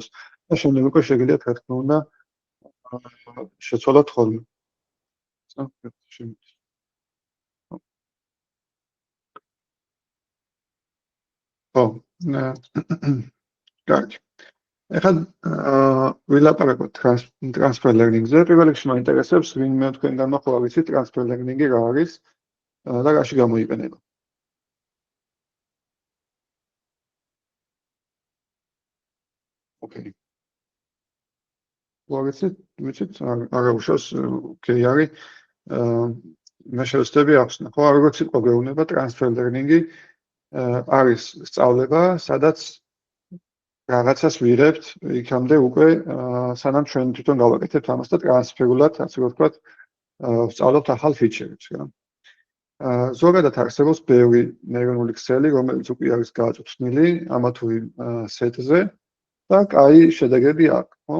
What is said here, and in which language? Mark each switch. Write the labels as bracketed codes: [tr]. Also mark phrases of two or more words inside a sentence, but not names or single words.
[ka] და შემდეგ უკვე შეგიძლიათ რა თქმა უნდა შეცვალოთ ხოლმე. ხო. კარგი. ეხლა ვილაპარაკოთ [en] transfer learning-ზე. [ka] პირველ რიგში მაინტერესებს ვინმე თქვენგანმა ხო არ ვიცით [en] transfer learning-ი [ka] რა არის და რაში გამოიყენება. ოკეი. ვიცით, არა უშავს, ოკეი არის. მე შევეცდები ახსნა. ხო, როგორც იყო გვეუბნება [en] transfer learning-ი [ka] არის სწავლება, სადაც რაღაცას ვიღებთ, იქამდე უკვე სანამ ჩვენ თვითონ გავაკეთებთ ამას და ტრანსფერულად, ასე რომ ვთქვათ, ვსწავლობთ ახალ ფიჩერებს, რა. ზოგადად არსებობს ბევრი ნეირონული ქსელი, რომელიც უკვე არის გააწუთვნილი ამა თუ იმ სეტზე და კაი შედეგები აქვს, ხო?